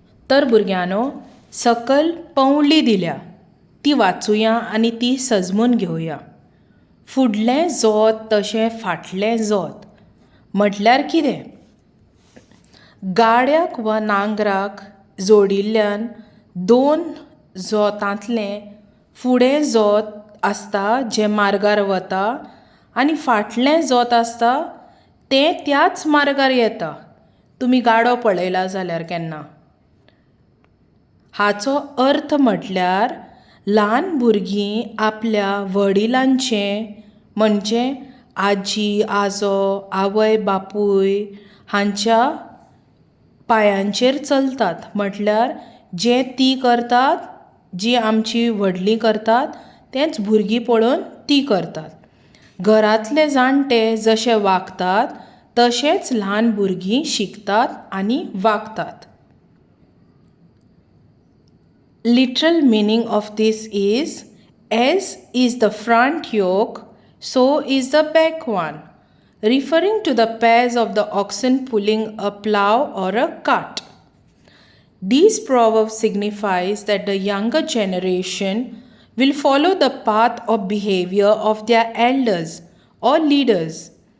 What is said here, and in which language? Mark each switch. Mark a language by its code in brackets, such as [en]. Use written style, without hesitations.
[gom] तर भुरग्यांनो, सकल पवंडली दिल्या, ती वाचुया आनी ती सजमून घेवया. फुडलें जोत तशें फाटलें जोत म्हटल्यार कितें? गाड्याक वा नांगराक जोडिल्ल्यान दोन जोतांतलें फुडें जोत आसता जें मार्गार वता आनी फाटलें जोत आसता तें त्याच मार्गार येता. तुमी गाडो पळयला जाल्यार केन्ना. हाचो अर्थ म्हटल्यार ल्हान भुरगीं आपल्या वडिलांचें म्हणजे आजी आजो आवय बापूय हांच्या पांयांचेर चलतात. म्हटल्यार जें तीं करतात, जीं आमचीं व्हडलीं करतात तेंच भुरगीं पळोवन तीं करतात. घरांतले जाणटे जशे वागतात तशेंच ल्हान भुरगीं शिकतात आनी वागतात. [en] Literal meaning of this is, as is the front yoke, so is the back one, referring to the pairs of the oxen pulling a plough or a cart. These proverbs signifies that the younger generation will follow the path of behavior of their elders or leaders.